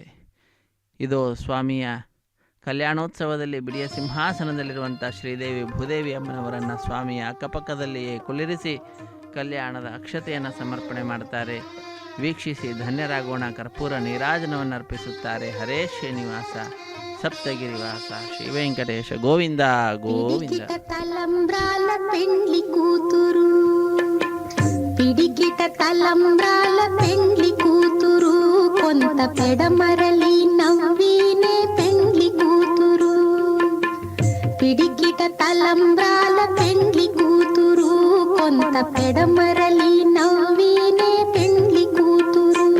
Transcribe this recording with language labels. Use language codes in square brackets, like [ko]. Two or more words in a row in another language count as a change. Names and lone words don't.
[kn] ಇದು ಸ್ವಾಮಿಯ ಕಲ್ಯಾಣೋತ್ಸವದಲ್ಲಿ ಬಿಡಿಯ ಸಿಂಹಾಸನದಲ್ಲಿರುವಂಥ ಶ್ರೀದೇವಿ ಭೂದೇವಿ ಅಮ್ಮನವರನ್ನು ಸ್ವಾಮಿಯ ಅಕ್ಕಪಕ್ಕದಲ್ಲಿಯೇ ಕುಳ್ಳಿರಿಸಿ ಕಲ್ಯಾಣದ ಅಕ್ಷತೆಯನ್ನು ಸಮರ್ಪಣೆ ಮಾಡ್ತಾರೆ. ವೀಕ್ಷಿಸಿ ಧನ್ಯರಾಗೋಣ. ಕರ್ಪೂರ ನೀರಾಜನವನ್ನು ಅರ್ಪಿಸುತ್ತಾರೆ. ಹರೇ ಶ್ರೀನಿವಾಸ ಸಪ್ತಗಿರಿವಾಸ ಶ್ರೀ ವೆಂಕಟೇಶ ಗೋವಿಂದ ಗೋವಿಂದ. [te] తలంబ్రాల పెండ్లి కూతురు పిడికిట తలంబ్రాల పెండ్లి కూతురు కొంత పెడమరలి నవ్వినే పెండ్లి కూతురు పిడికిట తలంబ్రాల పెండ్లి కూతురు కొంత పెడమరలి నవ్వినే పెండ్లి కూతురు